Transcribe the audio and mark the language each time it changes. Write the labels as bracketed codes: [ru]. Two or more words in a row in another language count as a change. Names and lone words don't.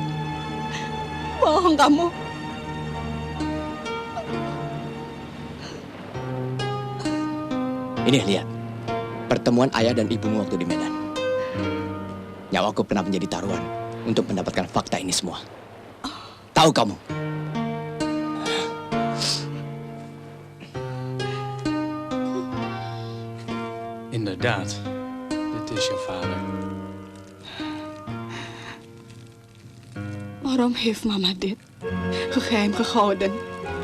[id] Bohong kamu. Ini lihat, pertemuan ayah dan ibumu waktu di Medan. Nyawaku pernah menjadi taruhan untuk mendapatkan fakta ini semua. Tahu kamu? [nl] Inderdaad, dit is je vader. Waarom heeft mama dit geheim gehouden?